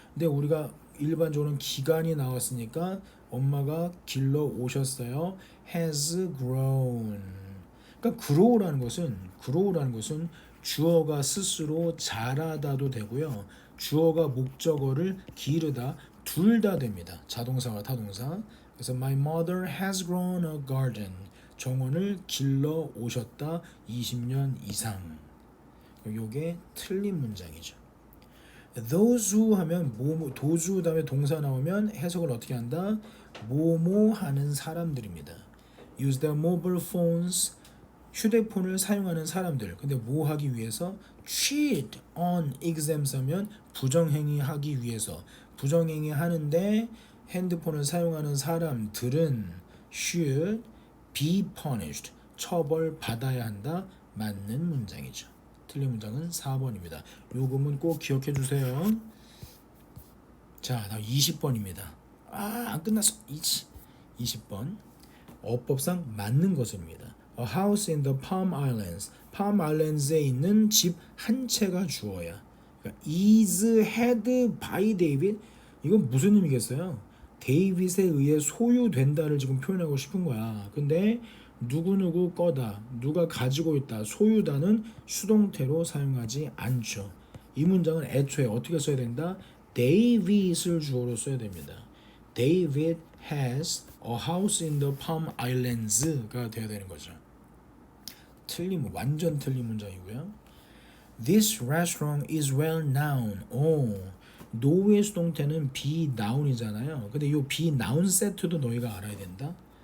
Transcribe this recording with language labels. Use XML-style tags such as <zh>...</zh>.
<ko>근데 우리가 일반적으로는 기간이 나왔으니까 엄마가 길러 오셨어요.</ko> <en>Has grown.</en> <ko>그러니까 grow라는 것은 주어가 스스로 자라다도 되고요. 주어가 목적어를 기르다 둘 다 됩니다. 자동사와 타동사. 그래서</ko> <en>my mother has grown a garden.</en> <ko>정원을 길러 오셨다 20년 이상. 요게 틀린 문장이죠. those who 하면 뭐뭐 those who 다음에 동사 나오면 해석을 어떻게 한다? 뭐뭐 하는 사람들입니다.</ko> <en>use their mobile phones.</en> <ko>휴대폰을 사용하는 사람들. 근데 뭐 하기 위해서?</ko> <en>cheat on exams</en> <ko>하면 부정행위 하기 위해서. 부정행위 하는데 핸드폰을 사용하는 사람들은</ko> <en>should be punished.</en> <ko>처벌받아야 한다. 맞는 문장이죠. 틀린 문장은 4번입니다. 요금은 꼭 기억해 주세요. 자, 다음 20번입니다. 안 끝났어. 20번. 어법상 맞는 것입니다.</ko> <en>A house in the Palm Islands.</en> <ko>Palm Islands에 있는 집 한 채가 주어야. 그러니까</ko> <en>is had by David.</en> <ko>이건 무슨 의미겠어요? 데이빗에 의해 소유된다를 지금 표현하고 싶은 거야. 근데 누구누구 거다, 누가 가지고 있다, 소유다는 수동태로 사용하지 않죠. 이 문장은 애초에 어떻게 써야 된다? David을 주어로 써야 됩니다.</ko> <en>David has a house in the Palm Islands가</en> <ko>돼야 되는 거죠. 완전 틀린 문장이고요.</ko> <en>This restaurant is well known.</en> <ko>노의 수동태는 be noun이잖아요. 근데 이 be noun 세트도 너희가 알아야 된다.</ko>